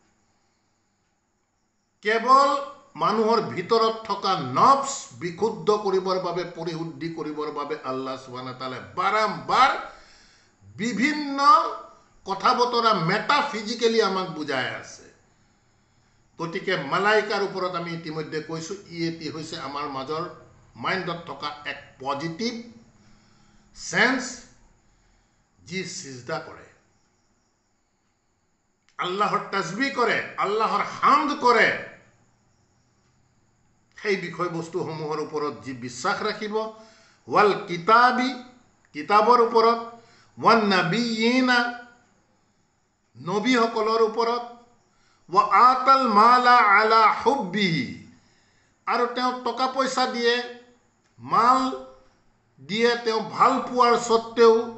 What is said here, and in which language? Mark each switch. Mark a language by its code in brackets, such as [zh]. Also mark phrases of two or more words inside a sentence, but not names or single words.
[as] কেৱল মানুহৰ ভিতৰত থকা নফস বিশুদ্ধ কৰিবৰ বাবে পৰিশুদ্ধি কৰিবৰ বাবে [ar] الله سبحانه تعالى [as] বাৰম্বাৰ বিভিন্ন কথা বতৰা মেটাফিজিক্যালি আমাক বুজাই আছে গতিকে মালাইকাৰ ওপৰত আমি ইতিমধ্যে কৈছো এটি হৈছে আমাৰ মাজৰ মাইণ্ডত থকা এক [en] positive sense [as] যি সিজদা কৰে আল্লাহৰ তাসবিহ কৰে আল্লাহৰ হামদ কৰে সেই বিষয়বস্তুসমূহৰ ওপৰত যি বিশ্বাস ৰাখিব [ar] والكتاب [as] কিতাবৰ ওপৰত [ar] والنبيين [as] নবীসকলৰ ওপৰত [ar] وآتى المال على حبه [as] আৰু তেওঁ টকা পইচা দিয়ে মাল দিয়ে তেওঁ ভাল পোৱাৰ সত্ত্বেও